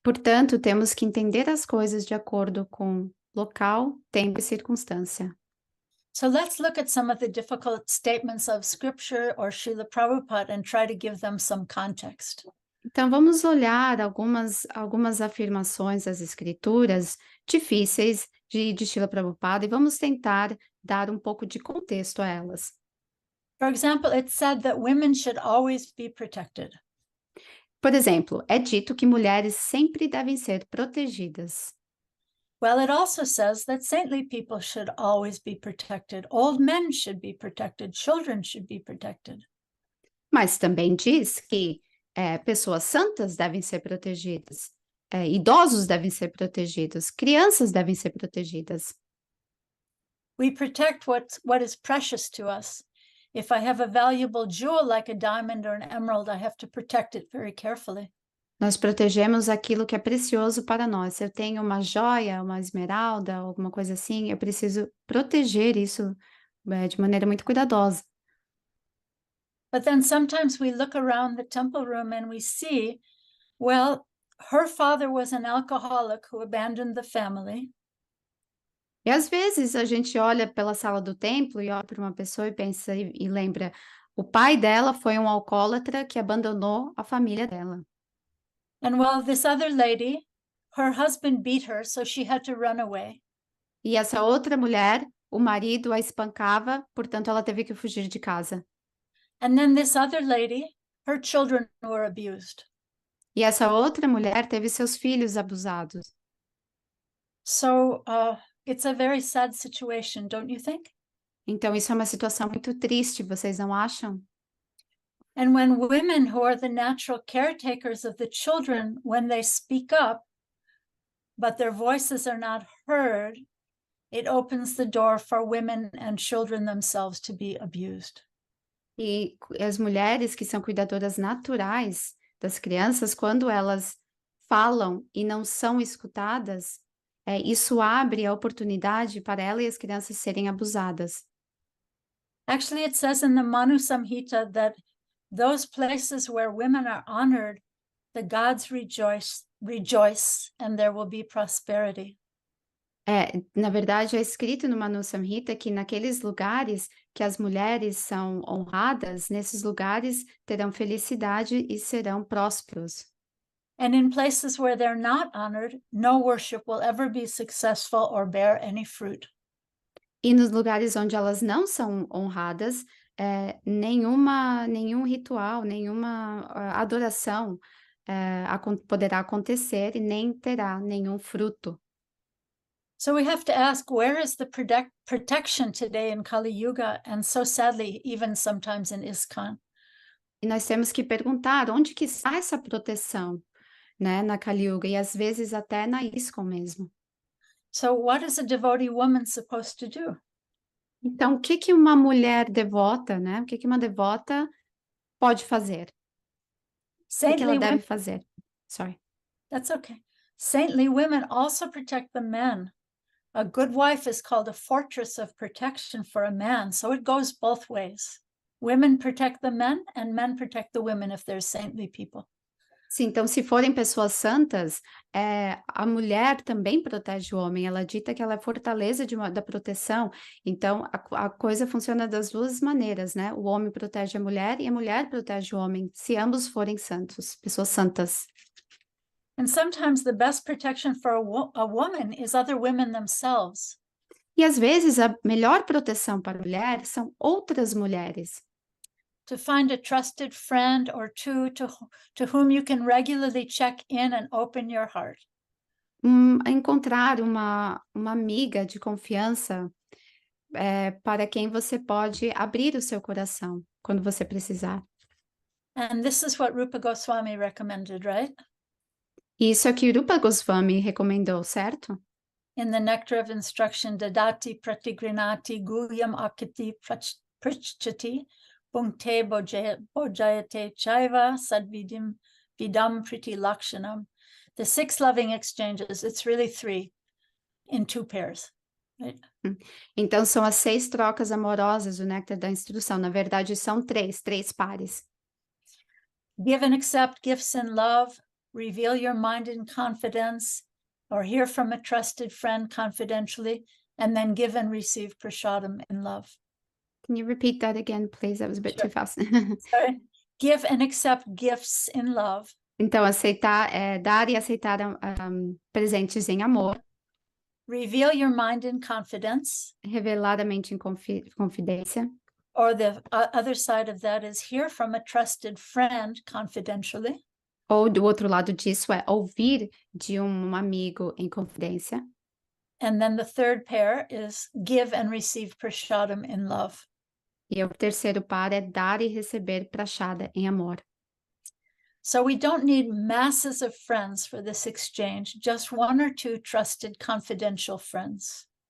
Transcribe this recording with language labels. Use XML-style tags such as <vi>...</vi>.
<pt>Portanto, temos que entender as coisas de acordo com local, tempo e circunstância.</pt> <en>So let's look at some of the difficult statements of scripture or Srila Prabhupada and try to give them some context.</en> <pt>Então, vamos olhar algumas afirmações das escrituras difíceis de Srila Prabhupada e vamos tentar dar um pouco de contexto a elas.</pt> <en>For example, it's said that women should always be protected.</en> <pt>Por exemplo, é dito que mulheres sempre devem ser protegidas.</pt> <en>Well, it also says that saintly people should always be protected. Old men should be protected. Children should be protected.</en> <pt>Mas também diz que pessoas santas devem ser protegidas, idosos devem ser protegidos, crianças devem ser protegidas.</pt> <en>We protect what is precious to us. If I have a valuable jewel like a diamond or an emerald, I have to protect it very carefully.</en> <pt>Nós protegemos aquilo que é precioso para nós. Se eu tenho uma joia, uma esmeralda, alguma coisa assim, eu preciso proteger isso de maneira muito cuidadosa.</pt> <en>But then sometimes we look around the temple room and we see, well, her father was an alcoholic who abandoned the family.</en> <pt>E às vezes a gente olha pela sala do templo e olha para uma pessoa e pensa e lembra, o pai dela foi um alcoólatra que abandonou a família dela.</pt> <en>And while this other lady, her husband beat her, so she had to run away.</en> <pt>E essa outra mulher, o marido a espancava, portanto ela teve que fugir de casa.</pt> <en>And then this other lady, her children were abused.</en> <pt>E essa outra mulher teve seus filhos abusados.</pt> <en>So it's a very sad situation, don't you think?</en> <pt>Então isso é uma situação muito triste, vocês não acham?</pt> <en>And when women who are the natural caretakers of the children, when they speak up, but their voices are not heard, it opens the door for women and children themselves to be abused.</en> <pt>E as mulheres que são cuidadoras naturais das crianças, quando elas falam e não são escutadas, isso abre a oportunidade para ela e as crianças serem abusadas.</pt> <en>Actually, it says in the Manu Samhita that those places where women are honored, the gods rejoice, and there will be prosperity.</en> <pt>Na verdade, é escrito no Manu Samhita que naqueles lugares que as mulheres são honradas, nesses lugares terão felicidade e serão prósperos.</pt> <en>And in places where they're not honored, no worship will ever be successful or bear any fruit.</en> <pt>E nos lugares onde elas não são honradas, nenhum ritual, nenhuma adoração poderá acontecer e nem terá nenhum fruto.</pt> <en>So we have to ask, where is the protection today in Kali Yuga, and so sadly, even sometimes in ISKCON?</en> <pt>E nós temos que perguntar onde que está essa proteção, né, na Kali Yuga, e às vezes até na ISKCON mesmo.</pt> <en>So what is a devotee woman supposed to do?</en> <pt>Então, o que que uma mulher devota, né, o que que uma devota pode fazer? O que ela deve fazer?</pt> <en>Sorry. That's okay. Saintly women also protect the men. A good wife is called a fortress of protection for a man, so it goes both ways. Women protect the men, and men protect the women if they're saintly people.</en> <pt>Sim, então se forem pessoas santas, a mulher também protege o homem, ela dita que ela é fortaleza da proteção, então a coisa funciona das duas maneiras, né? O homem protege a mulher e a mulher protege o homem, se ambos forem santos, pessoas santas.</pt> <en>And sometimes the best protection for a woman is other women themselves.</en> <pt>E às vezes a melhor proteção para a mulher são outras mulheres.</pt> <en>To find a trusted friend or two to whom you can regularly check in and open your heart.</en> <pt>Encontrar uma amiga de confiança para quem você pode abrir o seu coração quando você precisar.</pt> <en>And this is what Rupa Goswami recommended, right?</en> <pt>Isso é que Rupa Goswami recomendou, certo?</pt> <en>In the Nectar of Instruction,</en> <sa>Dadati Pratigrinati Guhyam Akiti Prichati Bhungte Bojayate Chaiva Sadvidim Vidam Priti Lakshanam.</sa> <en>The 6 loving exchanges, it's really 3 in 2 pairs. Right?</en> <pt>Então são as 6 trocas amorosas do Néctar da Instrução. Na verdade, são 3 pares.</pt> <en>Give and accept gifts in love, reveal your mind in confidence, or hear from a trusted friend confidentially, and then give and receive prashadam in love. Can you repeat that again, please? That was a bit too fast. Sorry. Give and accept gifts in love.</en> <pt>Então, dar e aceitar presentes em amor.</pt> <en>Reveal your mind in confidence.</en> <pt>Revelar a mente em confidência.</pt> <en>Or the other side of that is hear from a trusted friend confidentially.</en> <pt>Ou do outro lado disso é ouvir de amigo em confidência.</pt> <en>And then the third pair is give and receive prashadam in love.</en> <pt>E o terceiro par é dar e receber prashada em amor.</pt> <en>So we don't need masses of friends for this exchange, just 1 or 2 trusted confidential friends.</en>